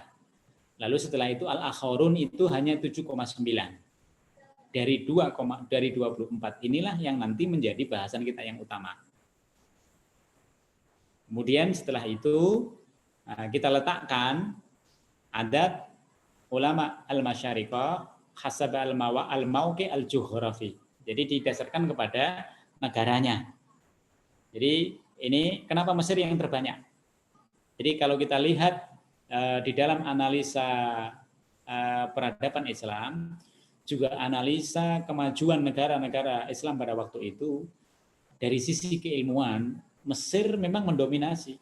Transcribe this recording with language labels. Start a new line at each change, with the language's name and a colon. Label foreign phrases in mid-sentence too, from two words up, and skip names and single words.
Indonesian: Lalu setelah itu al-akhirun itu hanya 7,9. Dari 24 inilah yang nanti menjadi bahasan kita yang utama. Kemudian setelah itu kita letakkan
Arabic: عدد علماء المشارقة حسب الموقع الجغرافي.
Indonesian: Jadi didasarkan kepada negaranya. Jadi ini kenapa Mesir yang terbanyak? Jadi kalau kita lihat di dalam analisa peradaban Islam, juga analisa kemajuan negara-negara Islam pada waktu itu, dari sisi keilmuan, Mesir memang mendominasi.